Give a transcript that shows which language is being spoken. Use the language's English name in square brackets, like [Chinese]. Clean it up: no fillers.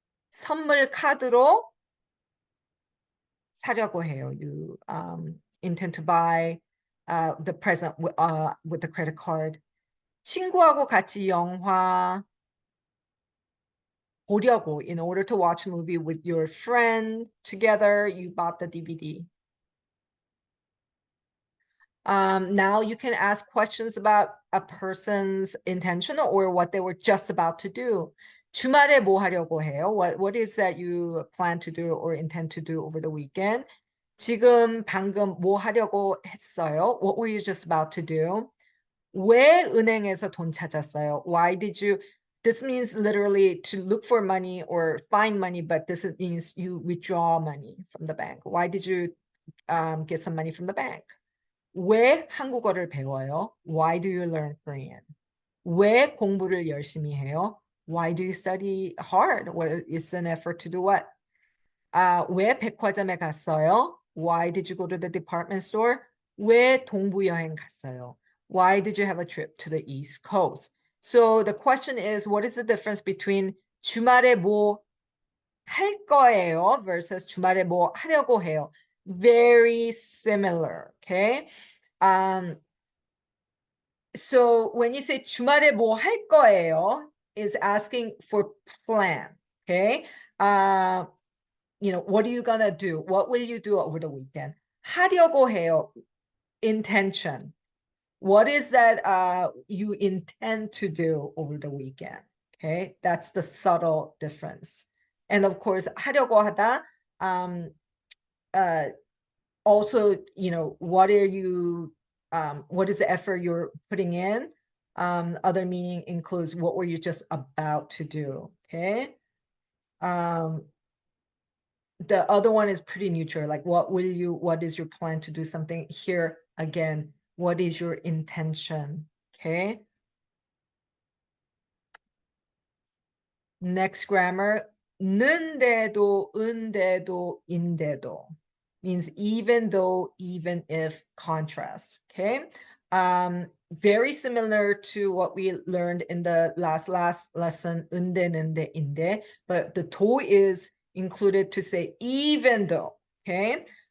[Korean] 선물 카드로 사려고 해요. [English] You intend to buy the present with the credit card. [Korean] 친구하고 같이 영화 보려고, [English] in order to watch a movie with your friend together, you bought the DVD. Now you can ask questions about a person's intention or what they were just about to do. [Korean] 주말에 뭐 하려고 해요? [English] What is that you plan to do or intend to do over the weekend? [Korean] 지금 방금 뭐 하려고 했어요? [English] What were you just about to do? [Korean] 왜 은행에서 돈 찾았어요? [English] Why did you? This means literally to look for money or find money, but this means you withdraw money from the bank. Why did you get some money from the bank? [Korean] 왜 한국어를 배워요? [English] Why do you learn Korean? [Korean] 왜 공부를 열심히 해요? [English] Why do you study hard? What is an effort to do what? [Korean] 왜 백화점에 갔어요? [English] Why did you go to the department store? [Korean] 왜 동부 여행 갔어요? [English] Why did you have a trip to the East Coast? So the question is, what is the difference between [Korean] 주말에 뭐 할 거예요 [English] versus [Korean] 주말에 뭐 하려고 해요? [English] Very similar, okay? So when you say [Korean] 주말에 뭐 할 거예요, [English] is asking for plan, okay? What are you gonna do? What will you do over the weekend? [Korean] 하려고 해요, intention. [English] What is that you intend to do over the weekend? Okay, that's the subtle difference. And of course, 하려고 하다, also, what are you, what is the effort you're putting in? Other meaning includes what were you just about to do, okay? The other one is pretty neutral, like what is your plan to do something? Here, again, what is your intention, okay? Next grammar, 는데도, 은데도, 인데도. Means even though, even if, contrast, okay? Very similar to what we learned in the last lesson, 은데, 는데, 인데, but the 도 is included to say even though, okay?